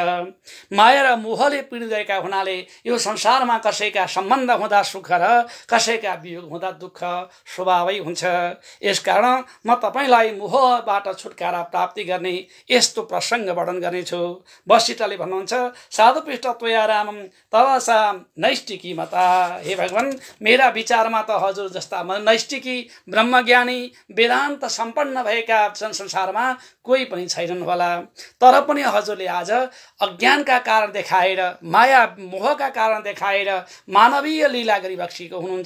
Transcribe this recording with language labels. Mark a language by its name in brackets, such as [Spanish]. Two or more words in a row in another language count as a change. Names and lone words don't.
[Nepali] माया र मोहले पीडित गरेका हुनाले यो संसारमा कसैका सम्बन्ध हुँदा सुख र कसैका वियोग हुँदा दुःख स्वभावै हुन्छ। यसकारण म तपाईँलाई मोहबाट छुटकारा प्राप्ति गर्ने यस्तो प्रसङ्ग वर्णन गर्नेछु। वशिष्ठले भन्नुहुन्छ, [Sanskrit] साधु पृष्ठ त्वया रामम तव सा नैष्टिकी मता। [Nepali] हे भगवान, मेरा विचारमा त हजुर जस्ता नैष्टिकी ब्रह्मज्ञानी वेदान्त सम्पन्न भएका संसारमा कोही पनि छैनन् होला। तर पनि हजुरले आज अज्ञानका कारण देखाएर, माया मोहका कारण देखाएर मानवीय लीला गरिबक्सिएको हुनुहुन्छ।